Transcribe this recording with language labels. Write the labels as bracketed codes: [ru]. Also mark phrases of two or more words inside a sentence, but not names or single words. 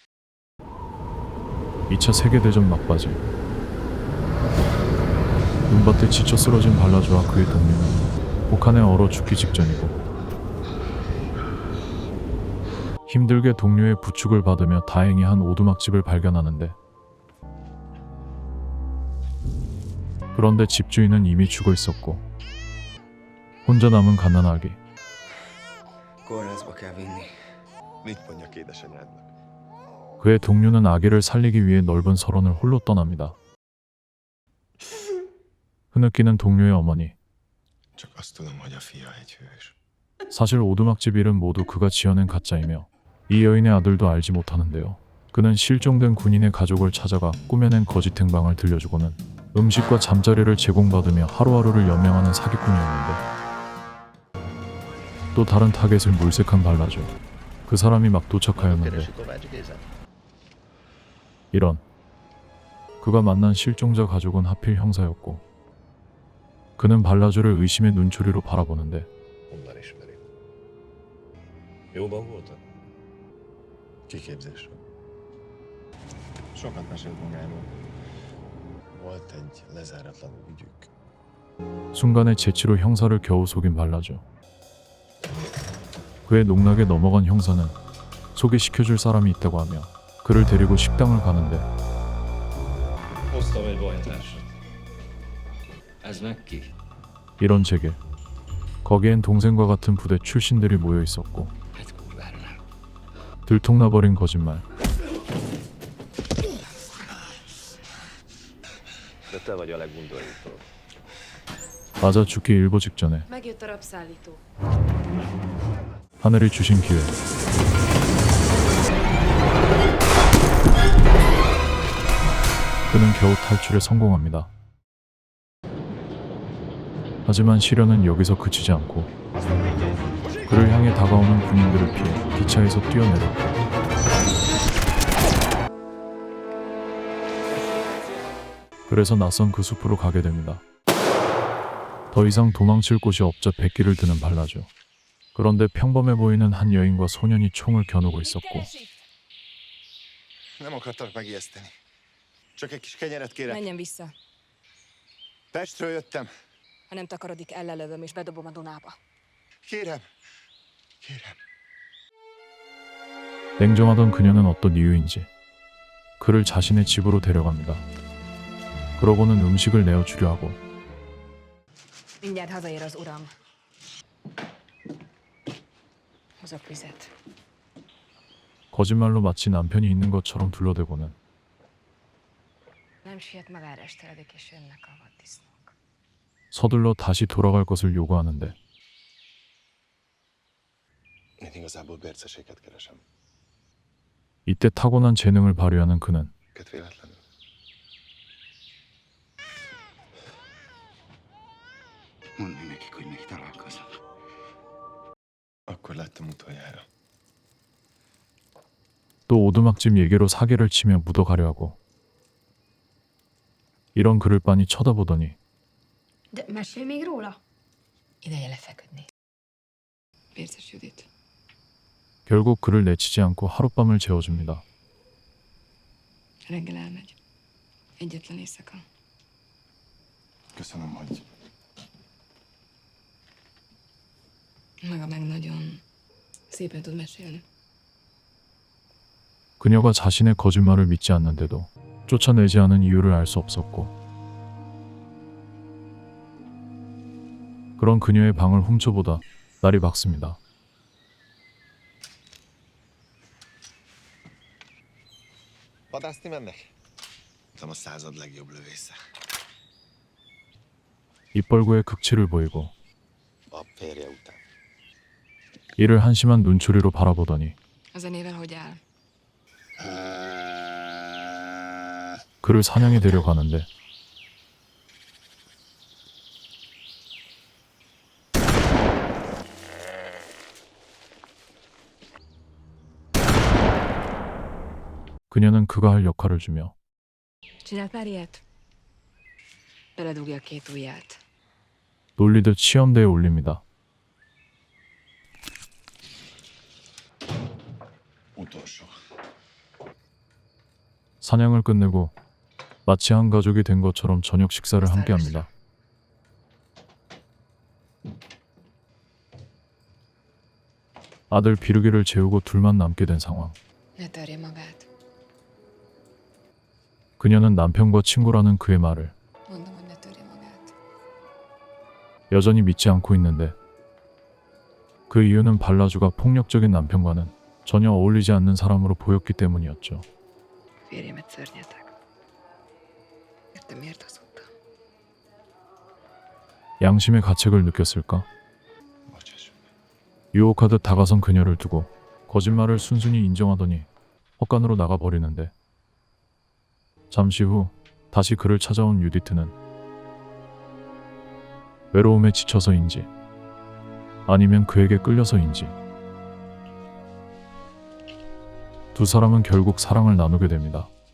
[ko] 2차 세계대전 막바지 눈밭에 지쳐 쓰러진 발라주와 그의 동료는 북한에 얼어 죽기 직전이고 힘들게 동료의 부축을 받으며 다행히 한 오두막집을 발견하는데 그런데 집주인은 이미 죽어 있었고 혼자 남은 갓난아기. [hu] Kórházba kell vinni. Mit mondjak édesanyádnak? [ko] 그의 동료는 아기를 살리기 위해 넓은 설원을 홀로 떠납니다. 흐느끼는 동료의 어머니. [hu] Csak azt tudom, hogy a fia egy hős. [ko] 사실 오두막집 일은 모두 그가 지어낸 가짜이며 이 여인의 아들도 알지 못하는데요. 그는 실종된 군인의 가족을 찾아가 꾸며낸 거짓 행방을 들려주고는 음식과 잠자리를 제공받으며 하루하루를 연명하는 사기꾼이었는데 또 다른 타겟을 물색한 발라주. 그 사람이 막 도착하였는데 이런 그가 만난 실종자 가족은 하필 형사였고 그는 발라주를 의심의 눈초리로 바라보는데 [hu] Honnan ismeri? Jóban voltak? Kiképzésről. Sokat mesélt magáról. Volt egy lezáratlan ügyük. [ko] 순간의 재치로 형사를 겨우 속인 발라주. 그의 농락에 넘어간 형사는 소개시켜줄 사람이 있다고 하며 그를 데리고 식당을 가는데 [hu] Hoztam egy bajtársat. Ez meg ki? [ko] 이런 재개. 거기엔 동생과 같은 부대 출신들이 모여 있었고 [hu] Hát kurvára nem. [ko] 들통나버린 거짓말. [hu] De te vagy a legundorító. [ko] 맞아 죽기 일보 직전에 [hu] Megjött a rabszállító. [ko] 하늘이 주신 기회. 그는 겨우 탈출에 성공합니다. 하지만 시련은 여기서 그치지 않고 그를 향해 다가오는 군인들을 피해 기차에서 뛰어내렸고 그래서 낯선 그 숲으로 가게 됩니다. 더 이상 도망칠 곳이 없자 백기를 드는 발라주. 그런데 평범해 보이는 한 여인과 소년이 총을 겨누고 있었고 [hu] Nem akartalak megijeszteni. Csak egy kis kenyeret kérek. Menjen vissza. Pestről jöttem. Ha nem takarodik, ellelövöm és bedobom a Dunába. Kérem. Kérem. [ko] 냉정하던 그녀는 어떤 이유인지 그를 자신의 집으로 데려갑니다. 그러고는 음식을 내어주려 하고 [hu] Mindjárt hazaér az uram. Hozok vizet. [ko] 거짓말로 마치 남편이 있는 것처럼 둘러대고는 [hu] Nem siet magára esteledik, és jönnek a vaddisznók. [ko] 서둘러 다시 돌아갈 것을 요구하는데 [hu] Én igazából bérceséget keresem. [ko] 이때 타고난 재능을 발휘하는 그는 [hu] Őket véletlenül. Mondd meg nekik, hogy még találkozunk. Akkor láttam utoljára. [ko] 또 오두막집 얘기로 사기를 치며 묻어가려 하고 이런 그를 빤히 쳐다보더니 [hu] De mesélj még róla? Ideje lefeküdni. Vérces Judit. [ko] 결국 그를 내치지 않고 하룻밤을 재워줍니다. [hu] Reggel elmegy. Egyetlen éjszaka. Köszönöm, hogy Maga meg nagyon szépen tud mesélni. [ko] 그녀가 자신의 거짓말을 믿지 않는데도 쫓아내지 않은 이유를 알 수 없었고 그런 그녀의 방을 훔쳐보다 날이 밝습니다. [hu] vadászni mennek? Nem a század legjobb lövésze. [ko] 입벌구의 극치를 보이고 [hu] A férje után. [ko] 이를 한심한 눈초리로 바라보더니 [hu] A zenével hogy áll? [ko] 그를 사냥에 데려가는데 그녀는 그가 할 역할을 주며 [hu] Csinált már ilyet? Beledugja a két ujját. [ko] 놀리듯 시험대에 올립니다. [hu] Utolsó. [ko] 사냥을 끝내고 마치 한 가족이 된 것처럼 저녁 식사를 함께합니다. 아들 비루기를 재우고 둘만 남게 된 상황. [hu] Ne törje magát. [ko] 그녀는 남편과 친구라는 그의 말을 [hu] Mondom, hogy ne törje magát. [ko] 여전히 믿지 않고 있는데 그 이유는 발라주가 폭력적인 남편과는 전혀 어울리지 않는 사람으로 보였기 때문이었죠. [hu] Férjemet szörnyetek. Értem, miért hazudtam? [ko] 양심의 가책을 느꼈을까? [hu] Bocsáss. [ko] 유혹하듯 다가선 그녀를 두고 거짓말을 순순히 인정하더니 헛간으로 나가버리는데 잠시 후 다시 그를 찾아온 유디트는 외로움에 지쳐서인지 아니면 그에게 끌려서인지 두 사람은 결국 사랑을 나누게 됩니다.